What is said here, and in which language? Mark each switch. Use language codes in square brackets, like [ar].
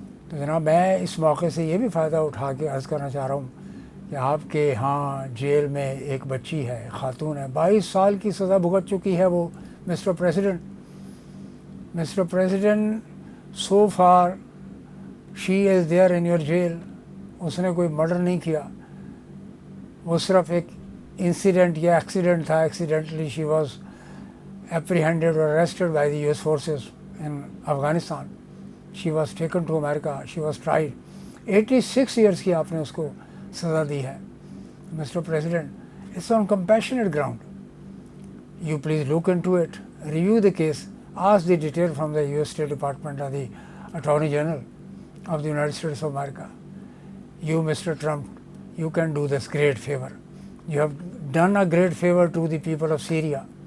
[ur] تو جناب میں اس موقع سے یہ بھی فائدہ اٹھا کے عرض کرنا چاہ رہا ہوں کہ آپ کے ہاں جیل میں ایک بچی ہے, خاتون ہے, 22 سال کی سزا بھگت چکی ہے وہ. [en] Mister president so far she is there in your jail. [ur] اس نے کوئی مرڈر نہیں کیا, وہ صرف ایک انسیڈنٹ یا ایکسیڈنٹ تھا. [en] Accidentally she was apprehended or arrested by the US forces in Afghanistan. She was taken to America. She was tried. 86 years [ur] کی آپ نے اس کو سزا دی ہے. [en] Mr. President, it's on compassionate ground. You please look into it, review the case, ask the detail from the US State Department or the Attorney General of the United States of America. You, Mr. Trump, you can do this great favor. You have done a great favor to the people of Syria.